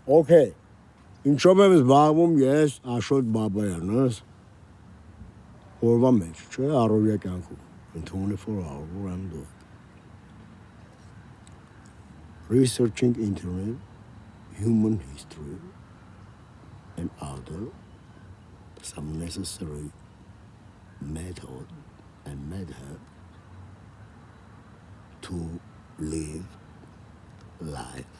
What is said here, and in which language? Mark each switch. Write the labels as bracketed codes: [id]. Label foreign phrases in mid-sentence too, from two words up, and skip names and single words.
[en] Okay. [hy] Ինչով եմ զբաղվում ես Աշոտ Բաբայանս օրվա մեջ, չէ, առօրյա կյանքում. [en] in 24 hours what I'm doing. Researching internet, human history, and other some necessary method to live life.